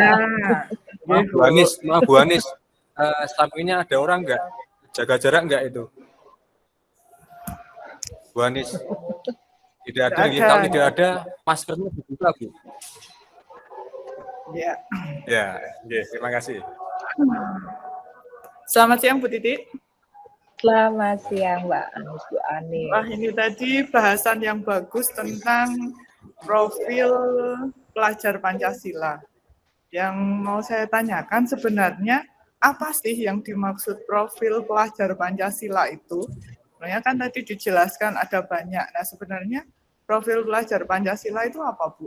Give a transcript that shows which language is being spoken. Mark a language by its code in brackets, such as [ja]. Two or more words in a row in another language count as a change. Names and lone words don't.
[id] Maaf Bu Anis, sampingnya ada orang nggak? Jaga jarak nggak itu? Bu Anis, tidak ada. Kalau tidak ada, maskernya dibuka, Bu. Ya. Ya, terima kasih. Selamat siang Bu Titi. Selamat siang Mbak Anis, Bu Ani. Wah, ini tadi bahasan yang bagus tentang profil pelajar Pancasila. Yang mau saya tanyakan sebenarnya apa sih yang dimaksud profil pelajar Pancasila itu? Sebenarnya kan tadi dijelaskan ada banyak. Nah, sebenarnya profil pelajar Pancasila itu apa, Bu?